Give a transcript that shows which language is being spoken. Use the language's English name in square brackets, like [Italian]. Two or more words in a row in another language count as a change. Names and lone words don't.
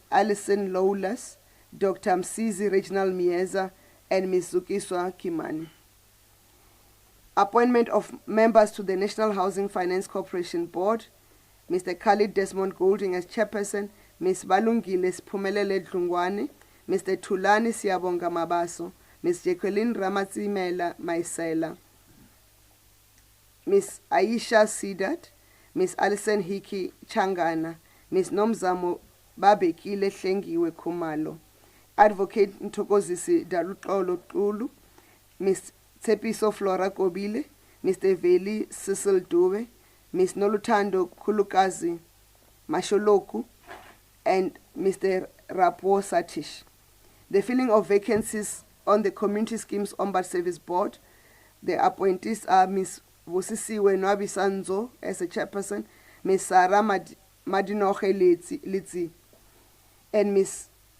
[English] Alison Lawless, Dr. Msizi Reginald Mieza, and Ms. Zukiswa Kimani. Appointment of members to the National Housing Finance Corporation Board, Mr. Khalid Desmond Golding as Chairperson, Ms. Balungile Siphumelele Dlungwane, Mr. Tulani Siyabonga Mabaso, Ms. Jacqueline Ramatsimela Maisela, Ms. Aisha Sidat, Ms. Alison Hiki Changana, Ms. Nomzamo Babekile Hlengiwe Khumalo, Advocate Nthokozisi Daluxolo Xulu, Ms. Tsepiso Flora Kobile, Mr. Veli Cecil Dube, Ms. Noluthando Khulukazi Masholoku, and Mr. Rapo Satish. The filling of vacancies on the Community Schemes Ombud Service Board, the appointees are Ms. Vusisiwe Nwabisanzo as a chairperson, Ms. Sarah Madinoche Litsi, and Ms.